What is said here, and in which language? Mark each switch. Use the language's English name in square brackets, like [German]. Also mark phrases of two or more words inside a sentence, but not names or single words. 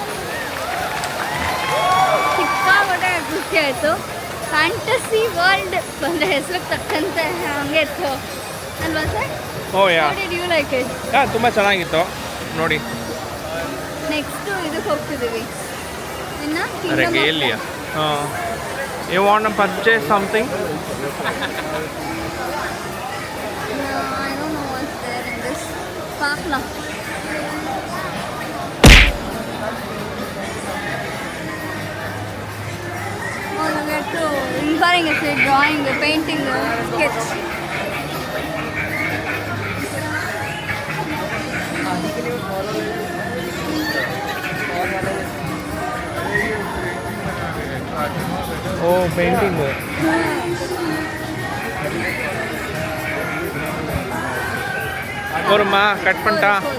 [Kannada] ಸಿಕ್ಕಾಪಟ್ಟೆ ಖುಷಿ ಆಯಿತು. [English] fantasy world [Kannada] ಬಂದರೆ ಹೆಸರಿಗೆ ತಕ್ಕಂತೆ ಹಂಗೆ ಇತ್ತು ಅಲ್ವಾ ಸರ್? [English] oh yeah. did you like it? [Kannada] ತುಂಬ ಚೆನ್ನಾಗಿತ್ತು ನೋಡಿ. ನೆಕ್ಸ್ಟು ಇದಕ್ಕೆ ಹೋಗ್ತಿದ್ದೀವಿ. ಇನ್ನು ರೆಗೇಲಿಯಾ. [English] You want to purchase something? No, I don't know what's there in this park now. Oh, you get to inspiring us with drawing, painting, sketch. [Kannada] ಓ ಪೇಂಟಿಂಗು. [Tamil] ஒருமா கட் பண்ணிட்டா.